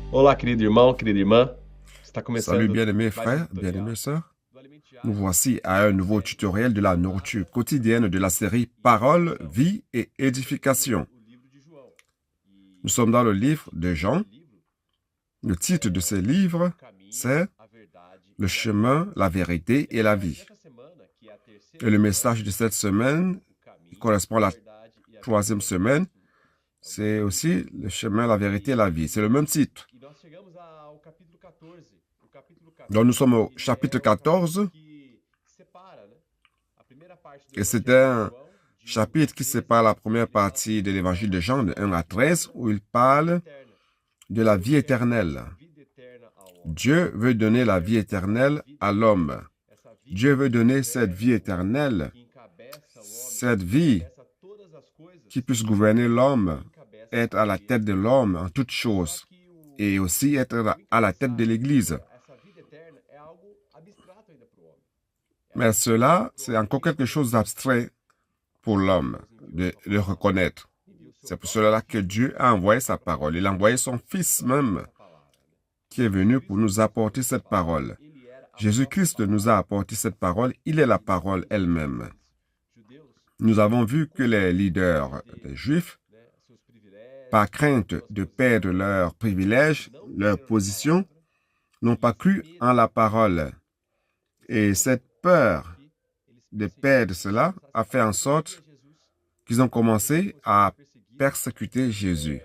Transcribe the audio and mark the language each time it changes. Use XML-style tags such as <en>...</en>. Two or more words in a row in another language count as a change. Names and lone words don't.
<pt>Olá, querido irmão, querida irmã. Está</pt> <fr>Salut</fr> <pt>começando</pt> <fr>bien-aimés</fr> <pt>mais um</pt> <fr>frères,</fr> <pt>tutorial</pt> <fr>bien-aimées sœurs.</fr> <pt>do Alimente</pt> <fr>Nous</fr> <pt>Diário.</pt> <fr>voici à un nouveau tutoriel de la nourriture quotidienne de la série Paroles, vie et édification.</fr> <pt>O livro de João.</pt> <fr>Nous</fr> <pt>E</pt> <fr>sommes dans le</fr> <pt>o</pt> <fr>livre</fr> <pt>título</pt> <fr>de Jean.</fr> <pt>desse livro</pt> <fr>Le titre de ce livre,</fr> <pt>O caminho,</pt> <fr>c'est</fr> <pt>a verdade</pt> <fr>Le</fr> <pt>e a vida.</pt> <fr>chemin, la vérité et la vie.</fr> <pt>Nessa semana, que é a terceira</pt> <fr>Et le</fr> <pt>semana</pt> <fr>message de cette semaine,</fr> <pt>o</pt> <fr>qui</fr> <pt>caminho,</pt> <fr>correspond à</fr> <pt>a</pt> <fr>la</fr> <pt>verdade e a vida.</pt> <fr>troisième semaine, c'est aussi Le chemin, la vérité et la vie. C'est le même titre.</fr> <pt>E nós chegamos ao capítulo 14. O capítulo</pt> <fr>Donc nous</fr> <pt>14,</pt> <fr>sommes au</fr> <pt>ele</pt> <fr>chapitre</fr> <pt>é o capítulo</pt> <fr>14</fr> <pt>que separa, né? A primeira parte do</pt> <fr>et c'est</fr> <pt>Evangelho de</pt> <fr>un</fr> <pt>João, de 1 a</pt> <fr>chapitre qui</fr> <pt>13,</pt> <fr>sépare la</fr> <pt>ele</pt> <fr>première</fr> <pt>fala</pt> <fr>partie de</fr> <pt>sobre</pt> <fr>l'évangile de</fr> <pt>a</pt> <fr>Jean de 1 à 13 où il</fr> <pt>vida</pt> <fr>parle</fr> <pt>eterna.</pt> <fr>de la</fr> <pt>Deus</pt> <fr>vie</fr> <pt>quer</pt> <fr>éternelle.</fr> <pt>dar vida eterna ao homem.</pt> <fr>Dieu veut donner la vie éternelle à l'homme.</fr> <pt>Essa vida</pt> <fr>Dieu veut donner cette</fr> <pt>eterna</pt> <fr>vie éternelle,</fr> <pt>que encabeça o homem,</pt> <fr>cette vie</fr> <pt>encabeça todas as coisas,</pt> <fr>qui puisse gouverner l'homme,</fr> <pt>encabeça</pt> <fr>être à la tête de l'homme en toutes choses,</fr> <pt>Só que</pt> <fr>et aussi être à la tête de l'Église.</fr> <pt>essa vida eterna é algo abstrato ainda para o homem.</pt> <fr>Mais cela, c'est encore quelque chose d'abstrait pour l'homme de le reconnaître. C'est pour cela que Dieu a envoyé sa parole. Il a envoyé son Fils même qui est venu pour nous apporter cette parole.</fr> <pt>Ele era a</pt> <fr>Jésus-Christ nous a apporté cette parole. Il est la parole elle-même.</fr> <pt>judeus,</pt> <fr>Nous avons vu que les leaders des Juifs,</fr> <pt>né, seus privilégios,</pt> <fr>par crainte de perdre leurs privilèges, leur position, n'ont pas cru en la parole. Et cette peur de perdre cela a fait en sorte qu'ils ont commencé à persécuter Jésus.</fr>